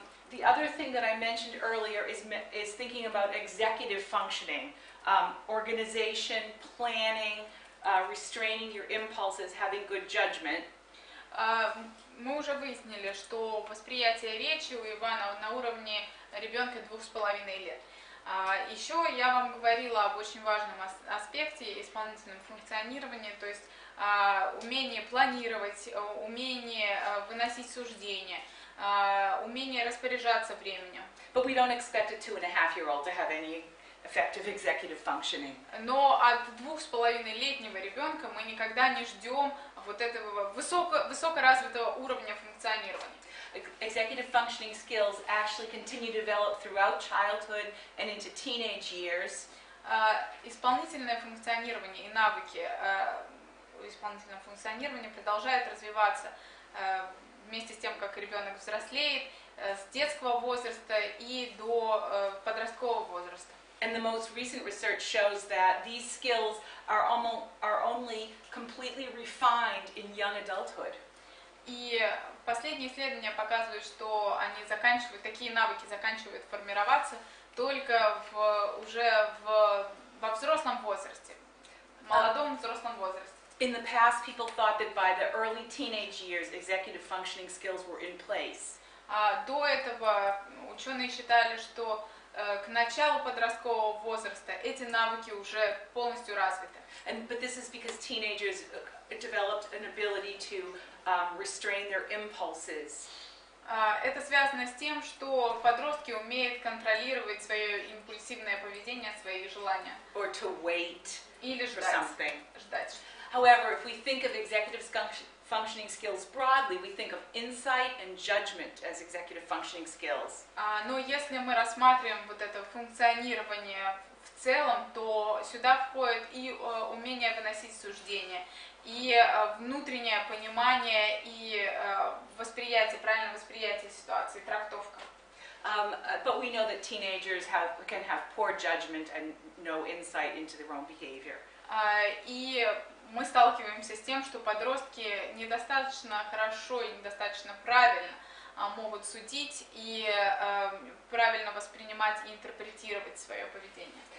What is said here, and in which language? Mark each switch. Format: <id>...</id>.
<en>The other thing that I mentioned earlier is thinking about executive functioning, organization, planning, restraining your impulses, having good judgment.</en> <ru>Мы уже выяснили, что восприятие речи у Ивана на уровне ребенка 2,5 лет. Еще я вам говорила об очень важном аспекте исполнительном функционировании, то есть умение планировать, умение выносить суждения, умение распоряжаться временем.</ru> <en>But we don't expect a 2.5-year-old to have any effective executive functioning.</en> <ru>Но от 2,5-летнего ребенка мы никогда не ждем вот этого высокоразвитого уровня функционирования.</ru> <en>Executive functioning skills actually continue to develop throughout childhood and into teenage years.</en> <ru>Исполнительное функционирование и навыки исполнительного функционирования продолжают развиваться вместе с тем, как ребенок взрослеет, с детского возраста и до подросткового возраста.</ru> <en>And the most recent research shows that these skills are only completely refined in young adulthood.</en> <ru>И последние исследования показывают, что такие навыки заканчивают формироваться только уже во взрослом возрасте, молодом взрослом возрасте.</ru> <en>In the past, people thought that by the early teenage years, executive functioning skills were in place.</en> <ru>До этого ученые считали, что к началу подросткового возраста эти навыки уже полностью развиты.</ru> <en>But this is because teenagers developed an ability to restrain their impulses.</en> <ru>Это связано с тем, что подростки умеют контролировать свое импульсивное поведение, свои желания.</ru> <en>Or to wait</en> <ru>Или</ru> <en>for</en> <ru>ждать.</ru> <en>something. However, if we think of executive functioning skills broadly, we think of insight and judgment as executive functioning skills.</en> <ru>Но если мы рассматриваем вот это функционирование в целом, то сюда входит и умение выносить суждения, и внутреннее понимание, и восприятие, правильное восприятие ситуации, трактовка.</ru> <en>But we know that teenagers can have poor judgment and no insight into their own behavior.</en> <ru>И мы сталкиваемся с тем, что подростки недостаточно хорошо и недостаточно правильно могут судить и правильно воспринимать и интерпретировать свое поведение.</ru>